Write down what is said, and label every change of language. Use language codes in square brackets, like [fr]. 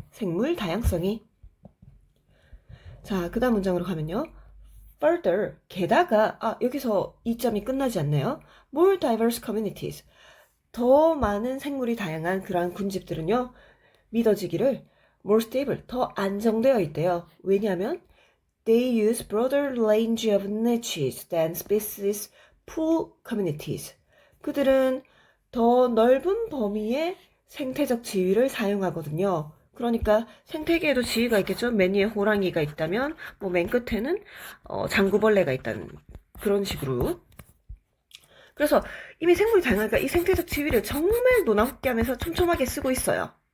[ko] 생물 다양성이. 자, 그 다음 문장으로 가면요. Further, 게다가 여기서 이 점이 끝나지 않네요. [en] More diverse communities, [ko] 더 많은 생물이 다양한 그러한 군집들은요, 믿어지기를 [en] more stable, [ko] 더 안정되어 있대요. 왜냐하면 [en] they use broader range of niches than species pool communities. [ko] 그들은 더 넓은 범위의 생태적 지위를 사용하거든요. 그러니까 생태계에도 지위가 있겠죠. 맨 위에 호랑이가 있다면 뭐 맨 끝에는 장구벌레가 있다는 그런 식으로. 그래서 이미 생물이 다양하니까 이 생태적 지위를 정말 노나웃게 하면서 촘촘하게 쓰고 있어요.